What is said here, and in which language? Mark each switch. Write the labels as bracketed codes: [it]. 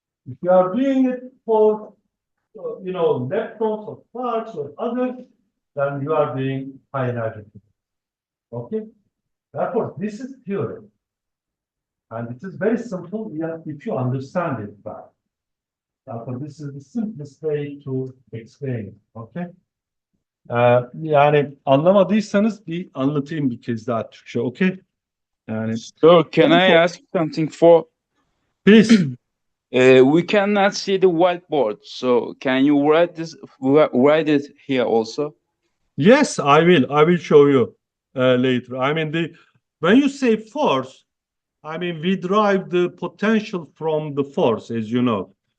[en] If you are doing it for, you know, leptons or quarks or others, then you are doing high energy physics, okay. Therefore, this is theory, and it is very simple if you understand it well. Therefore, this is the simplest way to explain it, okay? [tr] Yani anlamadıysanız bir anlatayım bir kez daha Türkçe, okay? Yani, [en] So can I ask something for? Please. We cannot see the whiteboard, so can you write it here also? Yes, I will show you later. I mean, when you say force, I mean, we derive the potential from the force, as you know.